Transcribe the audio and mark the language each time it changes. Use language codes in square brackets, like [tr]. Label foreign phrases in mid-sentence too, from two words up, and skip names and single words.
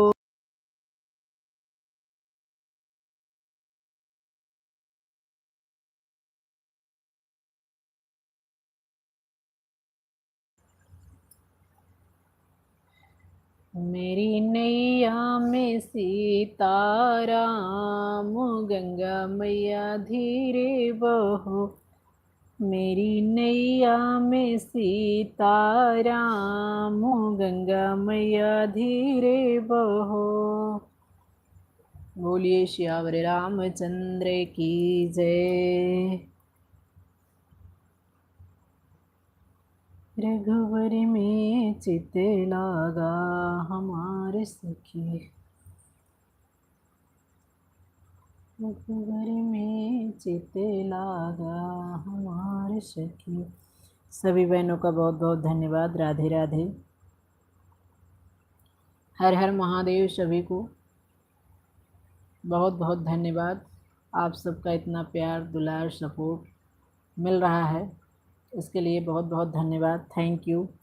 [hi] मेरी नैया में सीता राम, गंगा मैया धीरे बहो। मेरी नैया में सीता राम, गंगा मैया धीरे बहो। बोलिए श्यावर रामचंद्र की जय। रघुवर में चित लागा हमारे सखी, रघुवर में चित लागा हमारे सखी। सभी बहनों का बहुत बहुत धन्यवाद। राधे राधे, हर हर महादेव। सभी को बहुत बहुत धन्यवाद। आप सबका इतना प्यार दुलार सपोर्ट मिल रहा है, इसके लिए बहुत बहुत धन्यवाद।